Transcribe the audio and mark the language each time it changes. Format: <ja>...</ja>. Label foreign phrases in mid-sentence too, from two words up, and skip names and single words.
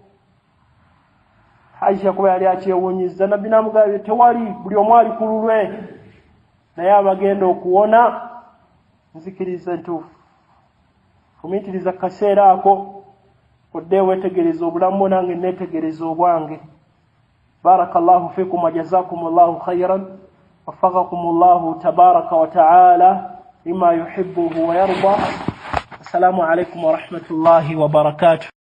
<lg>Aisha kuba yali akyewuunyiza nabbi namugambye tewali buli omu ali ku lulwe naye abagenda okuwona nzikiriza ntuufu tumitiriza kaseera ako odde wetegereza obulamu nange netegereza obwange</lg> <ar>بارك الله فيكم وجزاكم الله خيرا ووفقكم الله تبارك وتعالى لما يحبه ويرضى السلام عليكم ورحمة الله وبركاته</ar>